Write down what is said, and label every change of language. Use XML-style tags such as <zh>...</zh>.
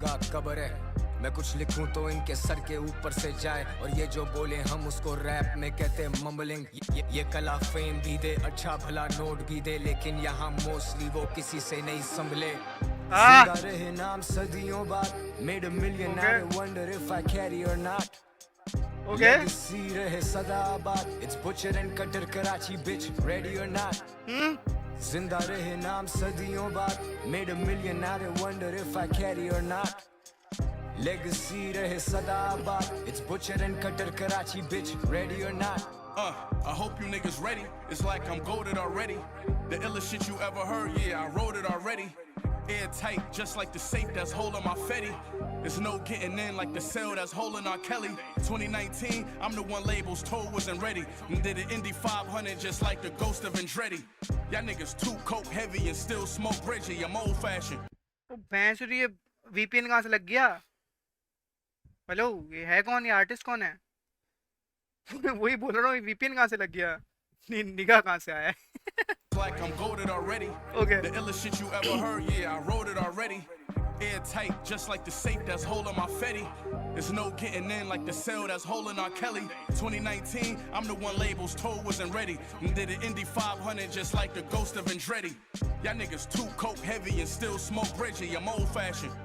<hi>कब्र है मैं कुछ लिखूं तो इनके सर के ऊपर से जाए और ये जो बोले हम उसको रैप में कहते मम्बलिंग ये कला फेम भी दे अच्छा भला नोट भी दे लेकिन यहाँ मोस्टली वो किसी से नहीं संभले जिंदा रहे नाम सदियों बाद</hi> <en>Made a million I wonder if I carry or not Okay.</en> <hi>Legacy रहे सदा आबाद</hi> <en>It's butcher and cutter Karachi bitch ready or not</en> <hi>जिंदा रहे नाम सदियों बाद</hi> <en>Made a million I wonder if I carry or not Legacy रहे सदा आबाद It's butcher and cutter Karachi bitch ready or not I hope you niggas ready. It's like I'm goated already. The illest shit you ever heard, yeah, I wrote it already. Airtight, just like the safe that's holding my Fetty. There's no getting in like the cell that's holding R. Kelly. 2019, I'm the one labels told wasn't ready. And did an Indy 500 just like the ghost of Andretti. Y'all niggas too coke heavy and still smoke Reggie. I'm old fashioned.</en> <hi>तो भैंस ये VPN कहाँ से लग गया? Hello, ये है कौन? ये आर्टिस्ट कौन है? वही बोल रहा हूँ, VPN कहाँ से लग गया? निगाह कहाँ से आया है?</hi> <en>Like I'm goated already. Okay. The illest shit you ever heard, yeah, I wrote it already. Airtight, just like the safe that's holding my Fetty. There's no getting in like the cell that's holding R. Kelly. 2019, I'm the one labels told wasn't ready. And did an Indy 500 just like the ghost of Andretti. Y'all niggas too coke heavy and still smoke Reggie. I'm old fashioned.</en>